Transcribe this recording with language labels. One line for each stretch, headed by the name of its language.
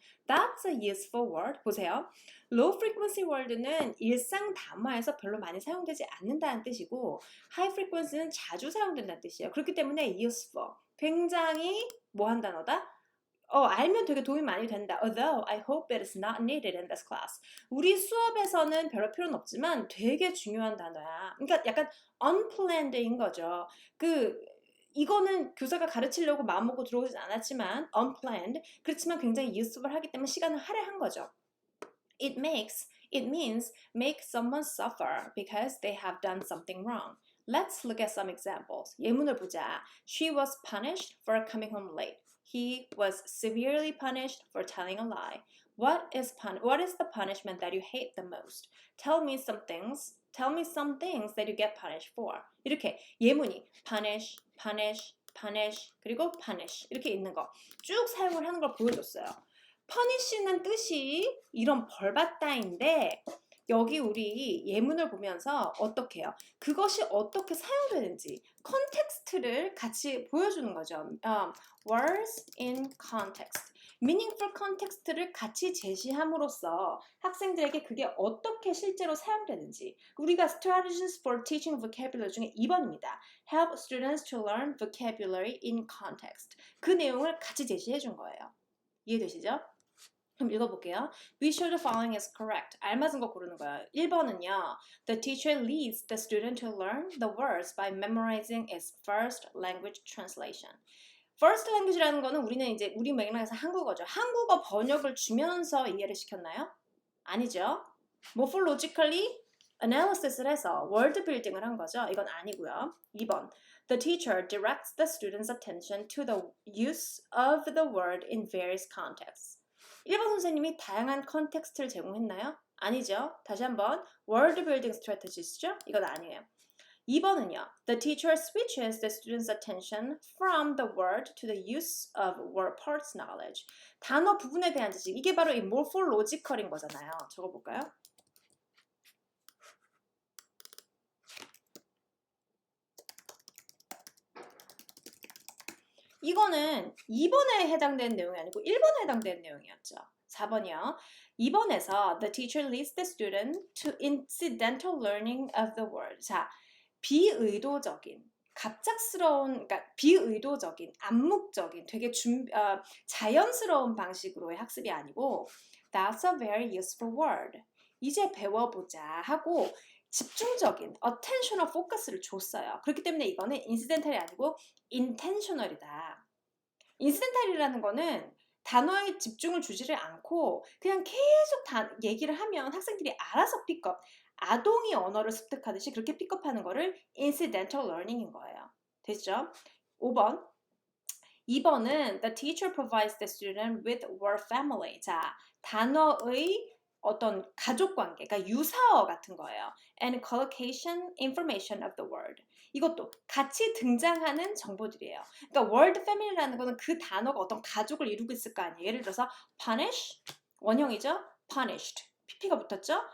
English: That's a useful word.
Korean: 보세요. low frequency word는 일상 담화에서 별로 많이 사용되지 않는다는 뜻이고 high frequency는 자주 사용된다는 뜻이에요. 그렇기 때문에 useful. 굉장히 뭐한 단어다? 알면 되게 도움이 많이 된다.
English: Although I hope it is not needed in this class.
Korean: 우리 수업에서는 별로 필요는 없지만 되게 중요한 단어야. 그러니까 약간 unplanned인 거죠. 이거는 교사가 가르치려고 마음먹고 들어오진 않았지만 unplanned. 그렇지만 굉장히 useful하기 때문에 시간을 할애한 거죠.
English: It means make someone suffer because they have done something wrong. Let's look at some examples.
Korean: 예문을 보자.
English: She was punished for coming home late. He was severely punished for telling a lie. What is the punishment that you hate the most? Tell me some things Tell me some things that you get punished for.
Korean: 이렇게 예문이 punish, punish, punish, 그리고 punish 이렇게 있는 거 쭉 사용을 하는 걸 보여줬어요. punish는 뜻이 이런 벌받다인데 여기 우리 예문을 보면서 어떻게 해요? 그것이 어떻게 사용되는지 컨텍스트를 같이 보여주는 거죠.
English: Words in context.
Korean: meaningful context를 같이 제시함으로써 학생들에게 그게 어떻게 실제로 사용되는지 우리가 strategies for teaching vocabulary 중에 2번입니다.
English: Help students to learn vocabulary in context.
Korean: 그 내용을 같이 제시해 준 거예요. 이해되시죠? 그럼 읽어볼게요.
English: Be sure the following is correct.
Korean: 알맞은 거 고르는 거예요. 1번은요.
English: The teacher leads the student to learn the words by memorizing its first language translation.
Korean: First language라는 거는 우리는 이제 우리 맥락에서 한국어죠. 한국어 번역을 주면서 이해를 시켰나요? 아니죠. morphologically analysis를 해서 word building을 한 거죠. 이건 아니고요. 2번.
English: The teacher directs the student's attention to the use of the word in various contexts.
Korean: 1번 선생님이 다양한 컨텍스트를 제공했나요? 아니죠. 다시 한번 word building strategies죠? 이건 아니에요. 2번은요.
English: The teacher switches the student's attention from the word to the use of word parts knowledge.
Korean: 단어 부분에 대한 지식. 이게 바로 이 morphological인 거잖아요. 적어볼까요? 이거는 2번에 해당되는 내용이 아니고 1번에 해당되는 내용이었죠. 4번이요. 2번에서
English: the teacher leads the student to incidental learning of the word.
Korean: 자, 비의도적인, 갑작스러운, 그러니까 비의도적인, 암묵적인, 되게 자연스러운 방식으로의 학습이 아니고
English: That's a very useful word.
Korean: 이제 배워보자 하고 집중적인 attentional focus를 줬어요. 그렇기 때문에 이거는 incidental이 아니고 intentional이다. incidental이라는 거는 단어에 집중을 주지를 않고 그냥 계속 얘기를 하면 학생들이 알아서 픽업, 아동이 언어를 습득하듯이 그렇게 픽업하는 거를 incidental learning인 거예요. 됐죠? 5번. 2번은
English: the teacher provides the student with word family.
Korean: 자, 단어의 어떤 가족 관계, 그러니까 유사어 같은 거예요.
English: And collocation information of the word.
Korean: 이것도 같이 등장하는 정보들이에요. 그러니까 word family라는 거는 그 단어가 어떤 가족을 이루고 있을 거 아니에요. 예를 들어서 punish, 원형이죠. punished, pp가 붙었죠.